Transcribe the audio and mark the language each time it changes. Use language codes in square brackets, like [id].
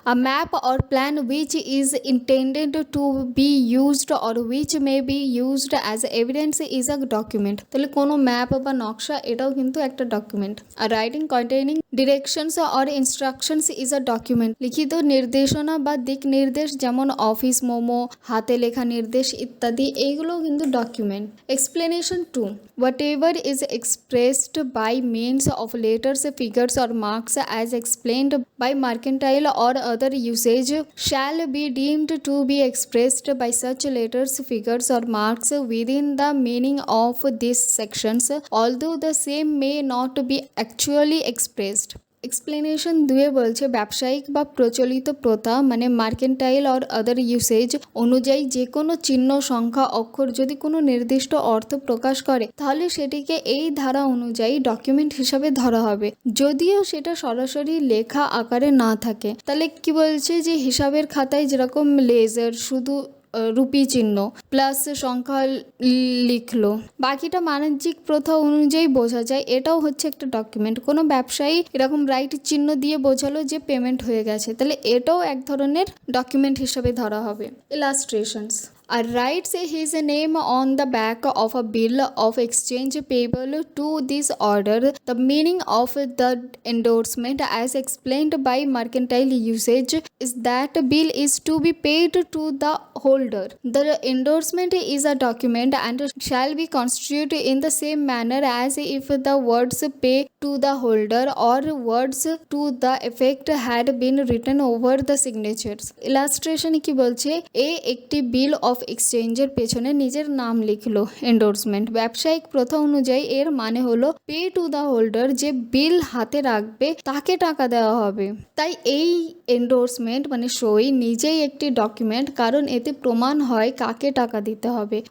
[en] A map or plan which is intended to be used or which may be used as evidence is a document. [bn] তাহলে কোনো map বা নকশা এটাও কিন্তু একটা document. [en] A writing containing directions or instructions is a document। [bn] লিখিত নির্দেশনা বা দিক নির্দেশ যেমন অফিস মোমো, হাতে লেখা নির্দেশ ইত্যাদি, এইগুলো কিন্তু document. [en] Explanation 2, whatever is expressed by means of letters, figures or marks as explained by mercantile or other usage shall be deemed to be expressed by such letters, figures or marks within the meaning of these sections, although the same may not be actually expressed। [bn] Explanation 2 বলছে ব্যবসায়িক বা প্রচলিত প্রথা মানে [en] mercantile or other usage [bn] অনুযায়ী যে কোনো চিহ্ন, সংখ্যা, অক্ষর যদি কোনো নির্দিষ্ট অর্থ প্রকাশ করে তাহলে সেটিকে এই ধারা অনুযায়ী ডকুমেন্ট হিসাবে ধরা হবে যদিও সেটা সরাসরি লেখা আকারে না থাকে। তাহলে কি বলছে যে হিসাবের খাতায় যেরকম লেজার শুধু রুপি চিহ্ন প্লাস সংখ্যা লিখলো, বাকিটা বাণিজ্যিক প্রথা অনুযায়ী বোঝা যায়, এটাও হচ্ছে একটা ডকুমেন্ট। কোনো ব্যবসায়ী এরকম রাইট চিহ্ন দিয়ে বোঝালো যে পেমেন্ট হয়ে গেছে, তাহলে এটাও এক ধরনের ডকুমেন্ট হিসাবে ধরা হবে। [en] Illustrations writes his name on the back of a bill of exchange payable to this order. The meaning of the endorsement as explained by mercantile usage is that bill is to be paid to the holder. The endorsement is a document and shall be constituted in the same manner as if the words pay to the holder or words to the effect had been written over the signatures। Illustration [bn] কি বলছে, একটি [en] bill of [bn] of এক্সচেঞ্জের পেছনে নিজের নাম লিখলো। Endorsement ব্যবসায়িক প্রথা অনুযায়ী এর মানে হলো [en] pay to the holder, [bn] যে বিল হাতে রাখবে তাকে টাকা দেওয়া হবে। তাই এই এন্ডোর্সমেন্ট মানে সই নিজেই একটি ডকুমেন্ট, কারণ এতে প্রমাণ হয় কাকে টাকা দিতে হবে।